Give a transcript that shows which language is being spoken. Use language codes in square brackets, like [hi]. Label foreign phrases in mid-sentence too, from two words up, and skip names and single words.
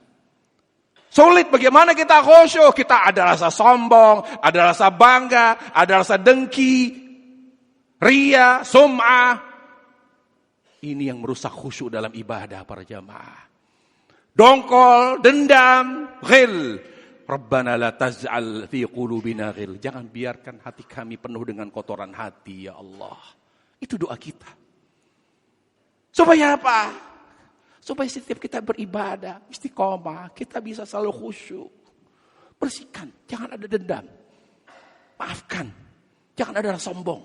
[id] Sulit bagaimana kita khusyuk? Kita ada rasa sombong, ada rasa bangga, ada rasa dengki, ria, sum'ah. Ini yang merusak khusyuk dalam ibadah para jamaah. Dongkol, dendam, ghil. [ar] ربنا لا تجعل في قلوبنا غل. [id] Jangan biarkan hati kami penuh dengan kotoran hati ya Allah. Itu doa kita. Supaya apa? Supaya setiap kita beribadah, istiqomah, kita bisa selalu khusyuk. Bersihkan, jangan ada dendam. Maafkan, jangan ada rasa sombong.